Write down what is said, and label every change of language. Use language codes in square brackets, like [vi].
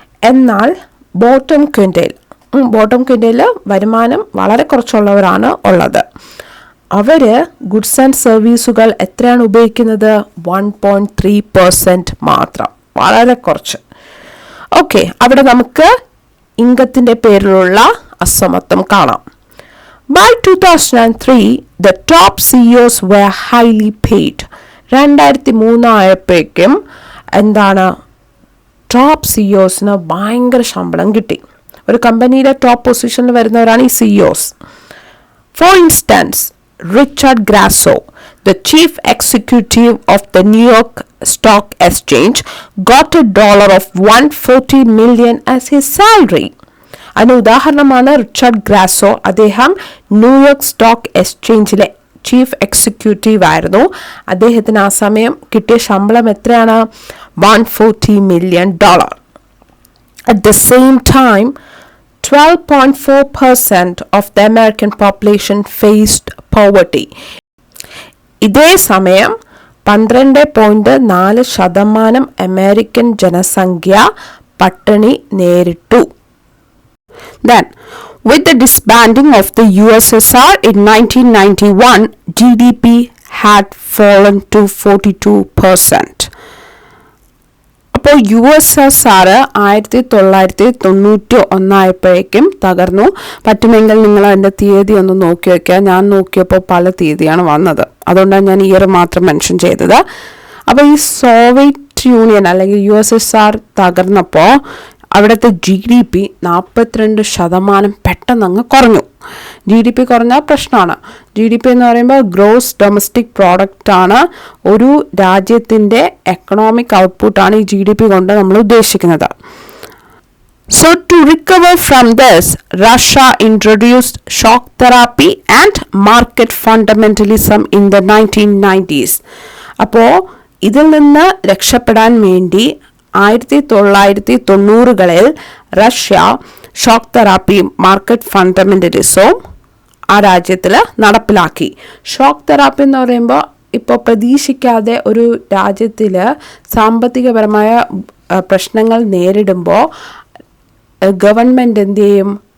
[ml] എന്നാൽ ബോട്ടം ക്വിൻറ്റൈൽ വരുമാനം വളരെ കുറച്ചുള്ളവരാണ് ഉള്ളത്. അവർ ഗുഡ്സ് ആൻഡ് സർവീസുകൾ എത്രയാണ് ഉപയോഗിക്കുന്നത്? 1.3% മാത്രം, വളരെ കുറച്ച്. ഓക്കെ, അവിടെ നമുക്ക് ഇംഗത്തിൻ്റെ പേരിലുള്ള അസമത്വം കാണാം. [en] By 2003, the top CEOs were highly paid. [ml] 2003 ആയപ്പോഴേക്കും എന്താണ്, ടോപ്പ് സിഇഒസിന് ഭയങ്കര ശമ്പളം കിട്ടി. ഒരു കമ്പനിയുടെ ടോപ്പ് പൊസിഷനിൽ വരുന്നവരാണ് ഈ CEOs. [en] For instance, Richard Grasso, the chief executive of the New York Stock Exchange, got $140 million as his salary. [ml] അതിന് ഉദാഹരണമാണ് റിച്ചാർഡ് ഗ്രാസോ. അദ്ദേഹം ന്യൂയോർക്ക് സ്റ്റോക്ക് എക്സ്ചേഞ്ചിലെ ചീഫ് എക്സിക്യൂട്ടീവ് ആയിരുന്നു. അദ്ദേഹത്തിന് ആ സമയം കിട്ടിയ ശമ്പളം എത്രയാണ്? [en] $140 million. At the same time, 12.4% of the American population faced poverty. [ml] ഇതേ സമയം 12.4% അമേരിക്കൻ ജനസംഖ്യ പട്ടിണി നേരിട്ടു. [en] Then, with the disbanding of the USSR in 1991, GDP had fallen to 42%. [ml] അപ്പോൾ USSR 1991 ആയപ്പോഴേക്കും തകർന്നു. പറ്റുമെങ്കിൽ നിങ്ങൾ അതിൻ്റെ തീയതി ഒന്ന് നോക്കി വയ്ക്കുക. ഞാൻ നോക്കിയപ്പോൾ പല തീയതിയാണ് വന്നത്, അതുകൊണ്ടാണ് ഞാൻ ഇയർ മാത്രം മെൻഷൻ ചെയ്തത്. അപ്പോൾ ഈ സോവിയറ്റ് യൂണിയൻ അല്ലെങ്കിൽ USSR തകർന്നപ്പോൾ അവിടുത്തെ GDP 42% പെട്ടെന്ന് അങ്ങ് കുറഞ്ഞു. GDP കുറഞ്ഞാൽ പ്രശ്നമാണ്. GDP എന്ന് പറയുമ്പോൾ ഗ്രോസ് ഡൊമസ്റ്റിക് പ്രോഡക്റ്റ് ആണ്. ഒരു രാജ്യത്തിൻ്റെ എക്കണോമിക് ഔട്ട്പുട്ടാണ് ഈ GDP കൊണ്ട് നമ്മൾ ഉദ്ദേശിക്കുന്നത്. [en] So to recover from this, Russia introduced shock therapy and market fundamentalism in the 1990s. [ml] അപ്പോൾ ഇതിൽ നിന്ന് രക്ഷപ്പെടാൻ വേണ്ടി 1990-കളിൽ റഷ്യ ഷോക്ക് തെറാപ്പിയും മാർക്കറ്റ് ഫണ്ടമെന്റലിസവും ആ രാജ്യത്തിൽ നടപ്പിലാക്കി. ഷോക്ക് തെറാപ്പി എന്ന് പറയുമ്പോൾ ഇപ്പോൾ പ്രതീക്ഷിക്കാതെ ഒരു രാജ്യത്തിൽ സാമ്പത്തികപരമായ പ്രശ്നങ്ങൾ നേരിടുമ്പോൾ ഗവൺമെൻറ് എന്ത് ചെയ്യും?